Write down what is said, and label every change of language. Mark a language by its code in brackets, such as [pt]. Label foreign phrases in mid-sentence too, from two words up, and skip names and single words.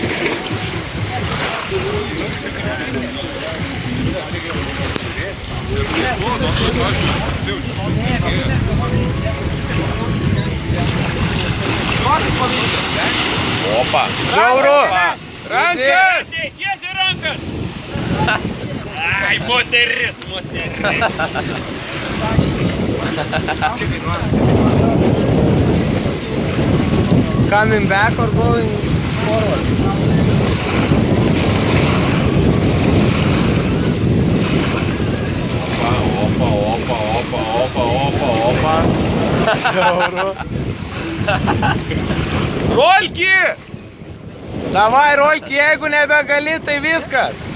[lt] Opa. Žiauru. Rankas! Tiesiai rankas! Ai, moteris. [en] Coming back or going forward? [lt] Opa. Žiauru. Rolki! Davai, Rolki, jeigu nebegali, tai viskas.